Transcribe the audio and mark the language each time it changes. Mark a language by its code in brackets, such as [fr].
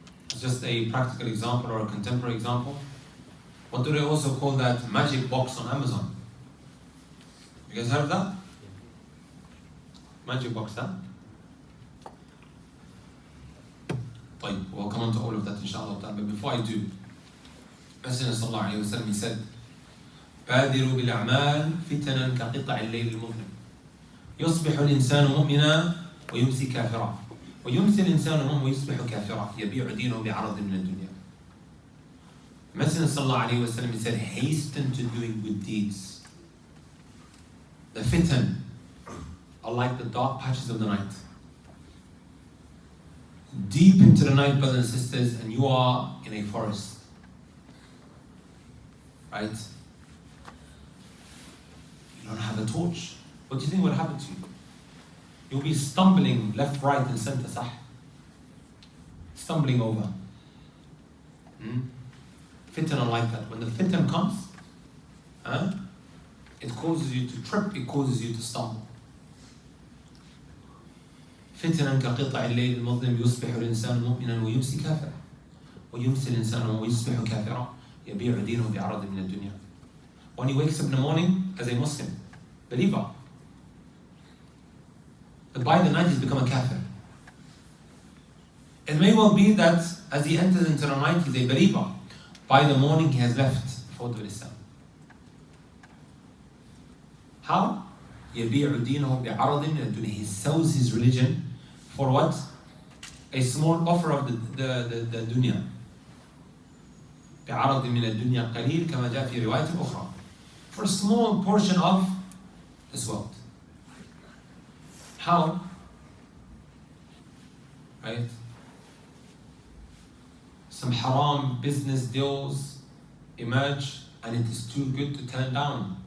[en] It's just a practical example or a contemporary example. What do they also call that magic box on Amazon? You guys heard of that? Magic box, huh? طيب, we'll come on to all of that inshallah. But before I do, Messenger sallallahu alayhi wa sallam, he said, [ar] بادروا بالأعمال فتنا كقطع الليل المظلم يصبح الإنسان مؤمنا ويمسي كافرا ويمسي الإنسان مؤمنا ويصبح كافرا يبيع دينه بعرض من الدنيا. [en] Messenger sallallahu alayhi wa sallam, he said, hasten to doing good deeds. The fitan are like the dark patches of the night. Deep into the night, brothers and sisters, and you are in a forest. Right? You don't have a torch. What do you think will happen to you? You'll be stumbling left, right, and center, sah? Stumbling over. Fitan are like that. When the fitan comes, it causes you to trip, it causes you to stumble. [ar] فتنا كقطع الليل المظلم يصبح الإنسان مؤمنا ويمسي كافرا ويمسي الإنسان ويصبح كافرا يبيع دينه بعرض من الدنيا. [en] When he wakes up in the morning as a Muslim, believer, but by the night he's become a kafir. It may well be that as he enters into the night he's a believer, by the morning he has left Fawd al-Islam. How? [ar] يبيع دينه بعرض من الدنيا. [en] He sells his religion for what? A small offer of the dunya. [ar] بعرض من الدنيا قليل كما جاء في رواية أخرى. [en] For a small portion of this world. How? Right? Some haram business deals emerge and it is too good to turn down.